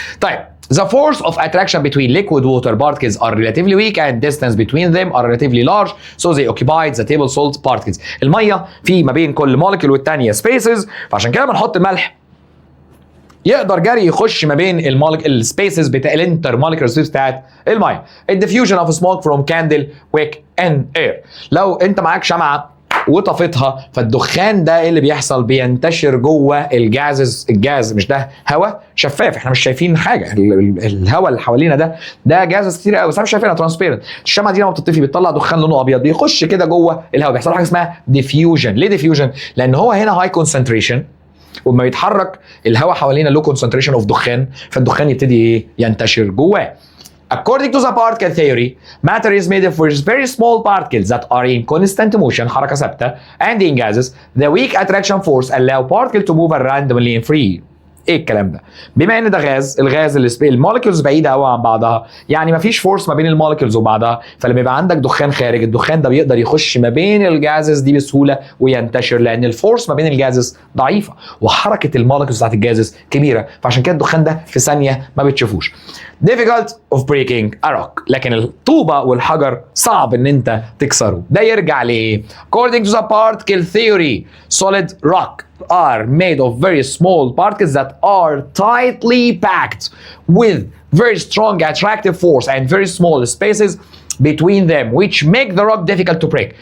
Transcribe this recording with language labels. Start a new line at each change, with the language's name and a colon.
English: طيب the force of attraction between liquid water particles are relatively weak and distance between them are relatively large so they occupy the table salt particles.
Arabic: الميه في ما بين كل molecule والتانية spaces، فعشان كده بنحط الملح يقدر جري يخش ما بين السبيسز بتاع الانتر مولكيولر سبيس بتاعت الميه.
English: الديفيوجن of smoke from candle wick in air.
Arabic: لو انت معاك شمعه وطفتها فالدخان ده ايه اللي بيحصل؟ بينتشر جوه الجازز. الجاز مش ده هواء شفاف احنا مش شايفين حاجه، الهواء اللي حوالينا ده جازز كتير قوي بس احنا مش شايفينها ترانسبيرنت. الشمعه دي لما بتطفي بتطلع دخان لونه ابيض يخش كده جوه الهواء، بيحصل حاجه اسمها ديفيوجن. ليه ديفيوجن؟ لان هو هنا هاي كونسنتريشن وما يتحرك الهواء حوالينا لو كونسنتريشن اوف دخان، فالدخان يبتدي ايه؟ ينتشر جواه.
English: According to the particle theory, matter is made of very small particles that are in constant motion,
Arabic: حركة ثابتة,
English: and in gases, the weak attraction force allow particle to move randomly and free.
Arabic: ايه الكلام ده؟ بما ان ده غاز، الغاز اللي المولكيولز بعيده قوي عن بعضها، يعني مفيش فورس ما بين المولكيولز وبعضها، فلما يبقى عندك دخان خارج، الدخان ده بيقدر يخش ما بين الجازز دي بسهوله وينتشر، لان الفورس ما بين الجازز ضعيفه وحركه المولكيولز بتاعت الجازز كبيره، فعشان كده الدخان ده في ثانيه ما بتشوفوش.
English: difficult of breaking a rock،
Arabic: لكن الطوبه والحجر صعب ان انت تكسره. ده يرجع لايه؟
English: according to the particle theory solid rock are made of very small particles that are tightly packed with very strong attractive force and very small spaces between them which make the rock difficult to break.